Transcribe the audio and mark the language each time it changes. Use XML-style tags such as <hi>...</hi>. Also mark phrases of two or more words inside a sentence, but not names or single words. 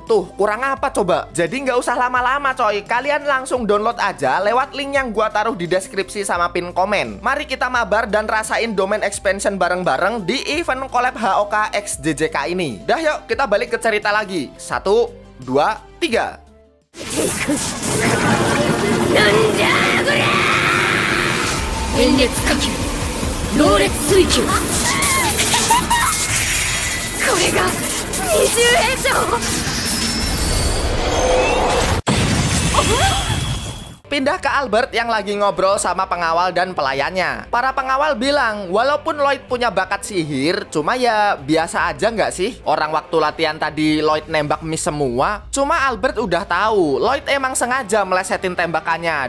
<id>Tuh, kurang apa coba? Jadi nggak usah lama-lama coy. Kalian langsung download aja lewat link yang gua taruh di deskripsi sama pin komen. Mari kita mabar dan rasain</id> <en>domain expansion</en> <id>bareng-bareng di</id> <en>event collab</en> <id>HOK X JJK ini. Dah yuk, kita balik ke cerita lagi. 1, 2, 3.</id> <ja>変列火球猛烈水球これが二重変装</ja> <id>Pindah ke Albert yang lagi ngobrol sama pengawal dan pelayannya. Para pengawal bilang, walaupun Lloyd punya bakat sihir, cuma ya biasa aja nggak sih? Orang waktu latihan tadi Lloyd nembak miss semua. Cuma Albert udah tahu, Lloyd emang sengaja melesetin tembakannya.</id>